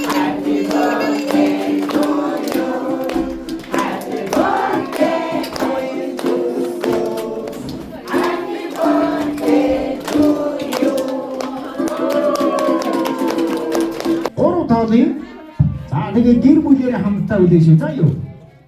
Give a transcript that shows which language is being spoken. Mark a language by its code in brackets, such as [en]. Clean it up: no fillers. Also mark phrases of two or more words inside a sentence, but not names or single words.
[en] Happy birthday to you. Happy birthday to you. Happy birthday to you. [mn] Ороо таалын. За тэгээд гэр бүлээрээ хамтдаа үлээш. За юу.